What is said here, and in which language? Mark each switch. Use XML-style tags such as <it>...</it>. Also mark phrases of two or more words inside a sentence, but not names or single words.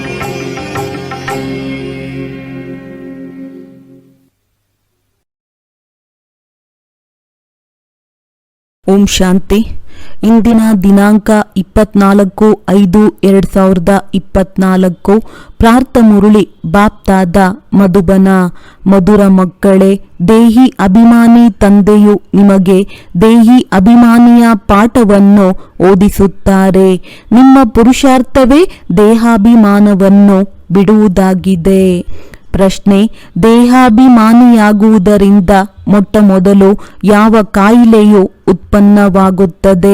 <kn>ಓಂ ಶಾಂತಿ. ಇಂದಿನ ದಿನಾಂಕ 24/5/2024. ಪ್ರಾರ್ಥ ಮುರಳಿ ಬಾಪ್ತಾದ ಮಧುಬನ. ಮಧುರ ಮಕ್ಕಳೇ, ದೇಹಿ ಅಭಿಮಾನಿ ತಂದೆಯು ನಿಮಗೆ ದೇಹಿ ಅಭಿಮಾನಿಯ ಪಾಠವನ್ನು ಓದಿಸುತ್ತಾರೆ. ನಿಮ್ಮ ಪುರುಷಾರ್ಥವೇ ದೇಹಾಭಿಮಾನವನ್ನು ಬಿಡುವುದಾಗಿದೆ. ಪ್ರಶ್ನೆ: ದೇಹಾಭಿಮಾನಿಯಾಗುವುದರಿಂದ ಮೊಟ್ಟ ಮೊದಲು ಯಾವ ಕಾಯಿಲೆಯು ಉತ್ಪನ್ನವಾಗುತ್ತದೆ?</kn>